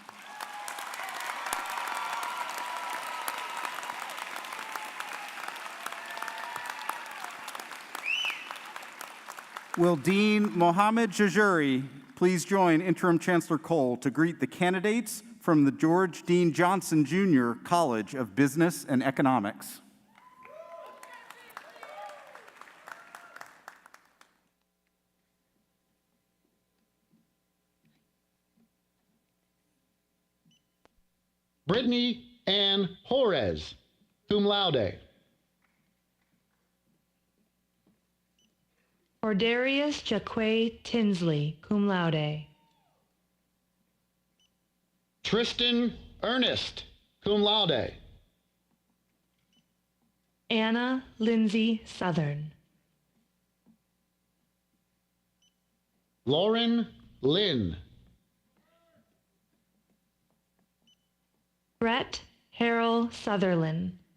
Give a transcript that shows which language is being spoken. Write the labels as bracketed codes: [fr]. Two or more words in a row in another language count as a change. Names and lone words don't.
[en] Will Dean Mohammed Jajuri please join Interim Chancellor Cole to greet the candidates from the George Dean Johnson Jr. College of Business and Economics. Brittany Ann Jorez, [la] cum laude. [en] Ordarius Jaque Tinsley, [la] cum laude. [en] Tristan Ernest, [la] cum laude. [en] Anna Lindsay Southern. Lauren Lynn. Brett Harrell Sutherland.